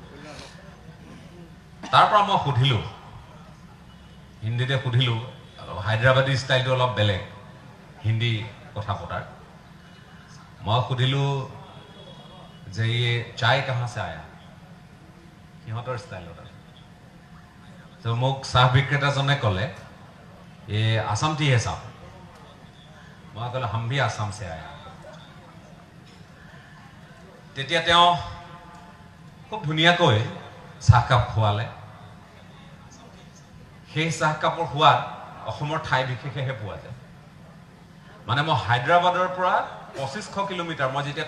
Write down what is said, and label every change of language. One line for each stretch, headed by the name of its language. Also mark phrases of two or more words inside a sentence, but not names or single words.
Assamese: তাৰ পৰা মই সুধিলোঁ হিন্দীতে সুধিলোঁ হায়দৰাবাদী ষ্টাইলটো অলপ বেলেগ হিন্দী কথা পতাৰ মই সুধিলোঁ যে
Hindi: ये चाय कहाँ से आया
Assamese: সিহঁতৰ ষ্টাইলত আছে মোক চাহ বিক্ৰেতাজনে ক'লে
Hindi: ये आसाम टी है साहब मैं कहलो हम भी आसाम से आया
Assamese: তেতিয়া তেওঁ খুব ধুনীয়াকৈ চাহকাপ খোৱালে সেই চাহকাপৰ সোৱাদ অসমৰ ঠাই বিশেষেহে পোৱা যায় মানে মই হায়দৰাবাদৰ পৰা 2500 কিলোমিটাৰ মই যেতিয়া